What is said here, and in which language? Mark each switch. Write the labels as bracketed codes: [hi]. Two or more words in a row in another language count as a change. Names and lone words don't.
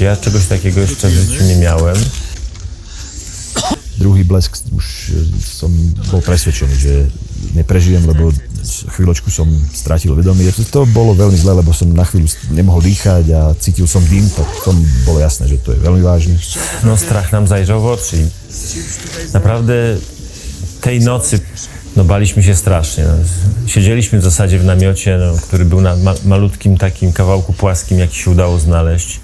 [pl] Ja czegoś takiego jeszcze w życiu nie miałem. [sk] Druhý blesk už som bol presvedčený, že neprežijem, lebo chvíľočku som stratil vedomie. To bolo veľmi zle, lebo som na chvíľu nemohol dýchať a cítil som dym, tak to bolo jasné, že to je veľmi vážne. [pl] No strach nam zajrzał w oczy. Naprawdę tej nocy no, baliśmy się strasznie. No. Siedzieliśmy w zasadzie w namiocie, no, który był na malutkim takim kawałku płaskim, jaki się udało znaleźć.